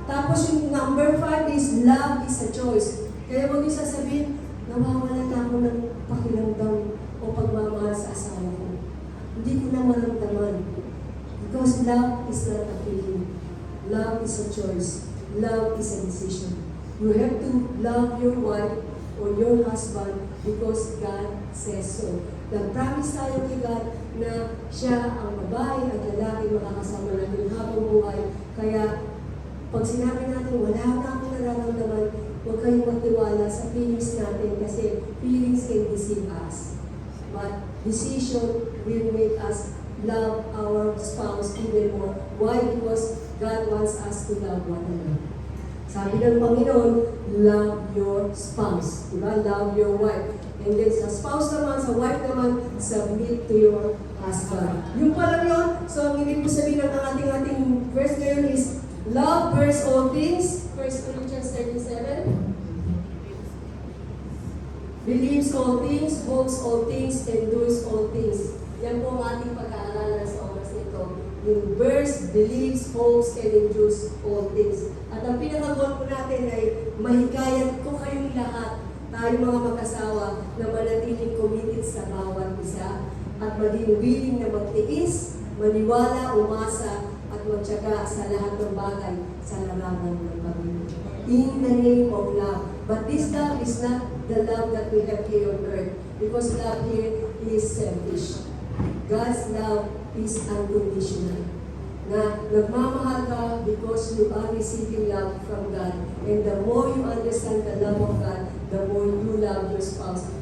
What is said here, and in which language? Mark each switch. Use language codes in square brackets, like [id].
[tl] Tapos yung [en] number 5 is love is a choice. [tl] Kaya huwag yung sasabihin, nawawala na ako ng pakiramdam o pagmamahal sa asawa ko. Hindi ko na maramdaman. [en] Because love is not a feeling. Love is a choice. Love is a decision. You have to love your wife or your husband because God says so. [tl] Nag-promise tayo kay God na siya ang babae at lalaki makakasama natin habang buhay. Kaya pag sinabi natin, wala na akong nararamdaman, huwag kayong magtiwala sa feelings natin kasi [en] feelings can deceive us. But decision will make us love our spouse even more. Why? Because God wants us to love one another. [tl] Sabi ng Panginoon, [en] love your spouse. [tl] Diba? [en] Love your wife. And then [tl] sa spouse naman, sa wife naman, [en] submit to your husband. [tl] Yung parang yun, so ang ibig po sabihin ng ating verse ngayon is, [en] love bears all things, [tl] 1 Corinthians 13:7. [en] Believes all things, hopes all things, endures all things. [tl] Yan po ang ating pag-aaralan sa oras nito. [en] Yung bears, believes, hopes, and endures all things. [tl] At ang pinaka-goal po natin ay mahikayat ko kayong lahat, tayo mga mag-asawa, na manatiling committed sa bawat isa at maging willing na magtiis, maniwala, umasa, at magtiyaga sa lahat ng bagay sa larangan ng Panginoon. [en] In the name of love. But this love is not the love that we have here on earth, because love here is selfish. God's love is unconditional. [tl] Na nagmamahal ka [en] because you are receiving love from God. And the more you understand the love of God, the more you love your spouse.